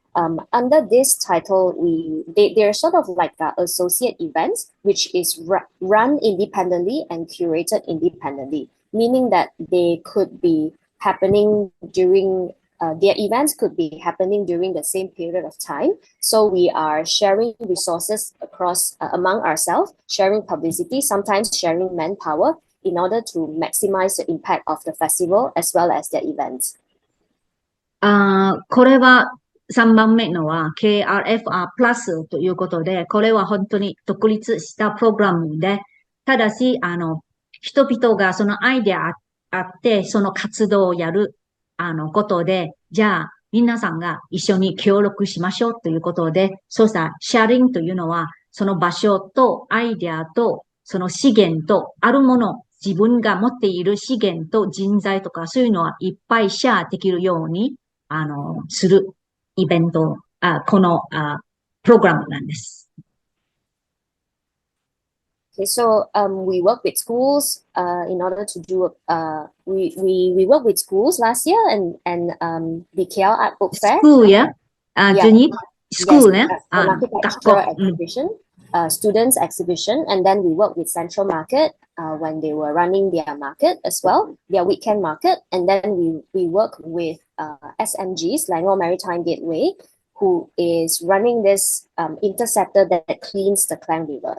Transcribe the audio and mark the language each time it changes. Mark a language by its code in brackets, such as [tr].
[en] Under this title, they're sort of like associate events, which is run independently and curated independently, meaning that they could be happening during their events could be happening during the same period of time. So we are sharing resources across among ourselves, sharing publicity, sometimes sharing manpower in order to maximize the impact of the festival as well as their events. [ja] これは3番目のは KRF プラスということで、これは本当に独立したプログラムで、ただし、人々がそのアイデアあって、その活動をやる、ことで、じゃあ、皆さんが一緒に協力しましょうということで、そうしたシェアリングというのは、その場所とアイデアと、その資源と、あるもの、自分が持っている資源と人材とか、そういうのはいっぱいシェアできるように、する。イベント、このプログラムなんです。 [en] Okay, so we work with schools in order to do we work with schools last year and the KL Art Book Fair. [ms] School ya? [en] Yeah. [ms] Jenis school ya? [en] An architecture exhibition, students exhibition, and then we work with Central Market when they were running their market as well, their weekend market, and then we work with SMG, Selangor Maritime Gateway, who is running this interceptor that cleans the Klang River.